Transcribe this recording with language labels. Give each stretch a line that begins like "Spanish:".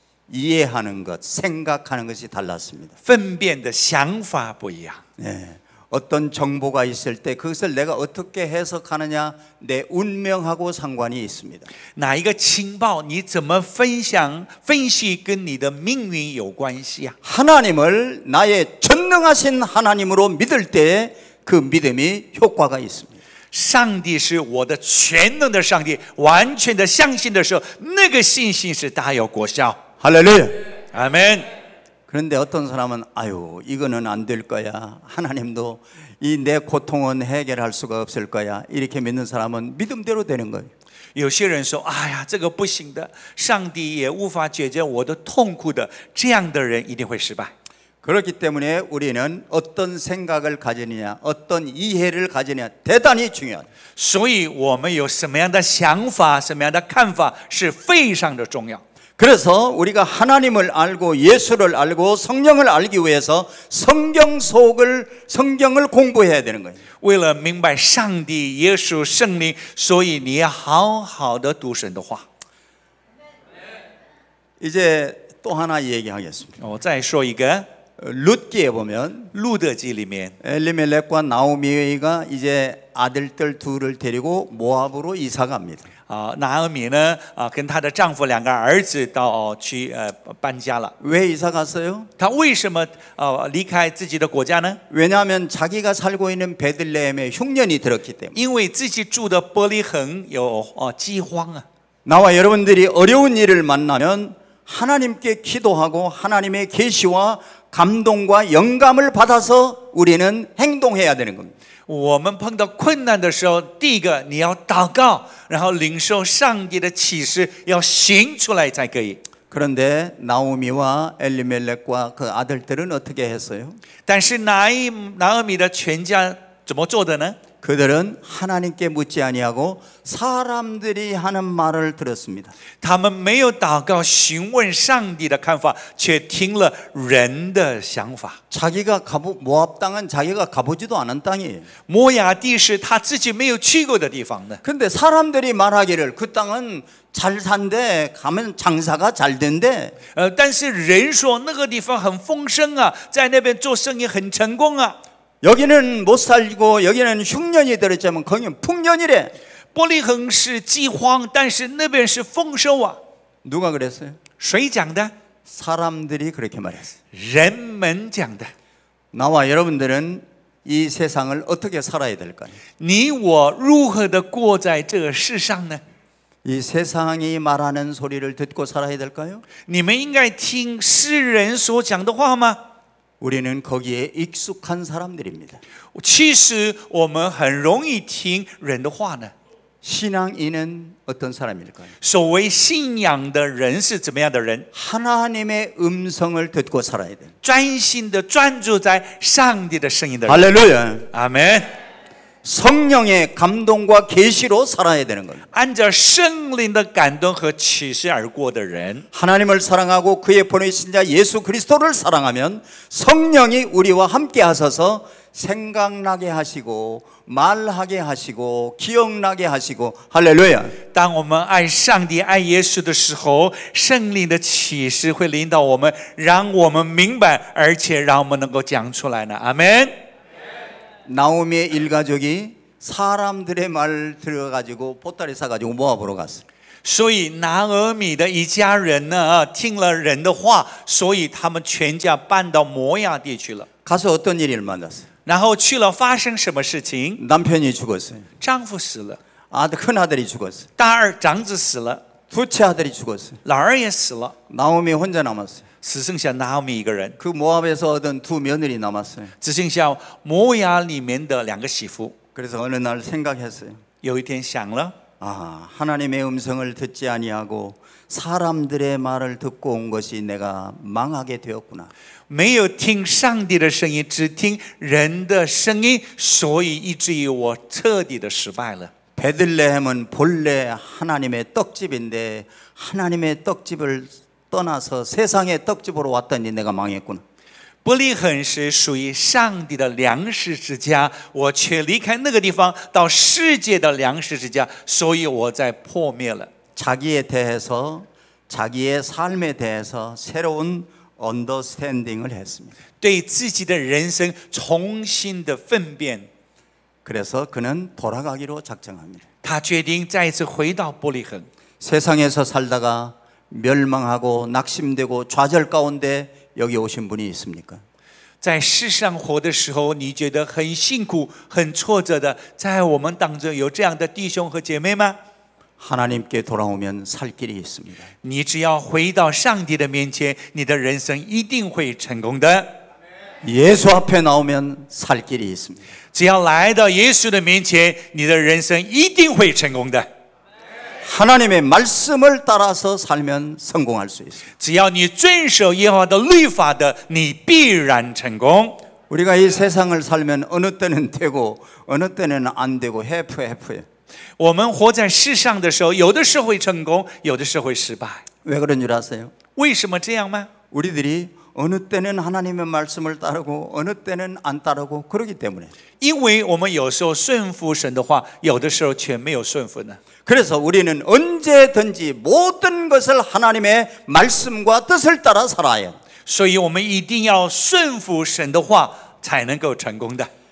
Korean: 이해하는 것, 생각하는 것이 달랐습니다.
Chinese: 分辨的想法不一样。
Korean: 어떤 정보가 있을 때 그것을 내가 어떻게 해석하느냐 내 운명하고 상관이 있습니다.
Chinese: 哪一个情报你怎么分析跟你的命运有关系啊？
Korean: 하나님을 나의 전능하신 하나님으로 믿을 때 그 믿음이 효과가 있습니다.
Chinese: 上帝是我的全能的上帝，完全的相信的时候，那个信心是大有果效。
Korean: 할렐루야. 아멘。 그런데 어떤 사람은 아유 이거는 안 될 거야. 하나님도 이 내 고통은 해결할 수가 없을 거야. 이렇게 믿는 사람은 믿음대로 되는 거예요.
Chinese: 有些人说：“哎呀，这个不行的，上帝也无法解决我的痛苦的。” 这样的人一定会失败。
Korean: 그렇기 때문에 우리는 어떤 생각을 가지느냐, 어떤 이해를 가지느냐 대단히 중요하다.
Chinese: 所以我们有什么样的想法，什么样的看法是非常的重要。
Korean: 그래서 우리가 하나님을 알고 예수를 알고 성령을 알기 위해서 성경을 공부해야 되는 거예요.
Chinese: 为了明白上帝、耶稣、圣灵，所以你要好好的读神的话。
Korean: 이제 또 하나 얘기하겠습니다.
Chinese: 我再说一个，
Korean: 룻기에 보면
Chinese: 路德记里面，
Korean: 엘리멜렉과 나오미가 이제 아들들 둘을 데리고 모압으로 이사 갑니다.
Chinese: 拿俄米呢跟她的丈夫两个儿子到去搬家了。
Korean: 왜 이사 갔어요?
Chinese: 她为什么离开自己的国家呢？
Korean: 왜냐하면 자기가 살고 있는 베들레헴에 흉년이 들었기 때문에.
Chinese: 因为自己住的伯利恒有饥荒啊。
Korean: 나와 여러분들이 어려운 일을 만나면 하나님께 기도하고 하나님의 계시와 감동과 영감을 받아서 우리는 행동해야 되는 겁니다.
Chinese: 我们碰到困难的时候，第一个你要祷告，然后领受上帝的启示，要行出来才可以。
Korean: 그런데 나오미와 엘리멜렉과 그 아들들은 어떻게 했어요?
Chinese: 但是拿俄米的全家怎么做的呢？
Korean: 그들은 하나님께 묻지 아니하고 사람들이 하는 말을 들었습니다.
Chinese: 他们没有祷告询问上帝的看法，却听了人的想法。
Korean: 자기가 모압 땅은 자기가 가보지도 않은 땅이에요.
Chinese: 摩亚地是他自己没有去过的地方呢。
Korean: 근데 사람들이 말하기를 그 땅은 잘 산대, 가면 장사가 잘 된대.
Chinese: 但是人说那个地方很丰盛啊，在那边做生意很成功啊。
Korean: 여기는 못 살고 여기는 흉년이 들었지만 거기는 풍년이래.
Chinese: 伯利恒是饥荒，但是那边是丰收啊。
Korean: 누가 그랬어요?
Chinese: 谁讲的？
Korean: 사람들이 그렇게 말했어요.
Chinese: 人们讲的。
Korean: 나와 여러분들은 이 세상을 어떻게 살아야 될까요?
Chinese: 你我如何的过在这个世上呢？
Korean: 이 세상이 말하는 소리를 듣고 살아야 될까요?
Chinese: 你们应该听世人所讲的话吗？
Korean: 우리는 거기에 익숙한 사람들입니다.
Chinese: 其实我们很容易听人的话呢。
Korean: 신앙인은 어떤 사람일까요?
Chinese: 所谓信仰的人是怎么样的人？
Korean: 하나님의 음성을 듣고 살아야 돼요.
Chinese: 专心的专注在上帝的声音的人。
Korean: 할렐루야.
Chinese: 阿门。
Korean: 성령의 감동과 계시로 살아야 되는 거예요.
Chinese: 按照圣灵的感动和启示而过的人，
Korean: 하나님을 사랑하고 그의 보내신 자 예수 그리스도를 사랑하면 성령이 우리와 함께 하셔서 생각나게 하시고 말하게 하시고 기억나게 하시고 할렐루야.
Chinese: 当我们爱上帝、爱耶稣的时候，圣灵的启示会领导我们，让我们明白，而且让我们能够讲出来呢。阿门。
Korean: 나오미의 일가족이 사람들의 말 들어가지고 보따리 싸가지고 모압으로 갔어요.
Chinese: 所以拿俄米的一家人呢，听了人的话，所以他们全家搬到摩亚地去了。
Korean: 가서 어떤 일을 만났어요?
Chinese: 然后去了，发生什么事情？
Korean: 남편이 죽었어요.
Chinese: 丈夫死了，
Korean: 큰 아들이 죽었어요.
Chinese: 长子死了，
Korean: 둘째 아들이 죽었어요.
Chinese: 老二也死了，
Korean: 나오미 혼자 남았어요.
Chinese: 只剩下拿俄米一个人，
Korean: 그 모압에서 얻은 두 며느리 남았어요.
Chinese: 只剩下摩亚里面的两个媳妇。
Korean: 그래서 어느 날 생각했어요.
Chinese: 有一天想了，
Korean: 하나님의 음성을 듣지 아니하고 사람들의 말을 듣고 온 것이 내가 망하게 되었구나.
Chinese: 没有听上帝的声音，只听人的声音，所以以至于我彻底的失败了。
Korean: 베들레헴은 본래 하나님의 떡집인데 하나님의 떡집을 떠나서 세상의 떡집으로 왔더니 내가 망했구나.
Chinese: 伯利恒是属于上帝的粮食之家，我却离开那个地方到世界的粮食之家，所以我在破灭了。
Korean: 자기에 대해서 자기의 삶에 대해서 새로운 언더스탠딩을 했습니다.
Chinese: 对自己的人生重新的分辨，
Korean: 그래서 그는 돌아가기로 작정합니다.
Chinese: 他决定再一次回到伯利恒。
Korean: 세상에서 살다가 멸망하고 낙심되고 좌절 가운데 여기 오신 분이 있습니까?
Chinese: 在世上活的时候，你觉得很辛苦、很挫折的，在我们当中有这样的弟兄和姐妹吗？
Korean: 하나님께 돌아오면 살 길이 있습니다.
Chinese: 你只要回到上帝的面前，你的人生一定会成功的。
Korean: 예수 앞에 나오면 살 길이 있습니다.
Chinese: 只要来到耶稣的面前，你的人生一定会成功的。
Korean: 하나님의 말씀을 따라서 살면 성공할 수 있습니다.
Chinese: 只要你遵守耶和华的律法的，你必然成功。
Korean: 우리가 이 세상을 살면 어느 때는 되고 어느 때는 안 되고 해프해프해요.
Chinese: 我们活在世上的时候，有的时候会成功，有的时候会失败。
Korean: 왜 그런 줄 아세요?
Chinese: 为什么这样吗？
Korean: 우리들이 어느 때는 하나님의 말씀을 따르고 어느 때는 안 따르고 그러기 때문에.
Chinese: 因为我们有时候顺服神的话，有的时候却没有顺服呢。
Korean: 그래서 우리는 언제든지 모든 것을 하나님의 말씀과 뜻을 따라 살아야.
Chinese: 所以我们一定要顺服神的话，才能够成功的。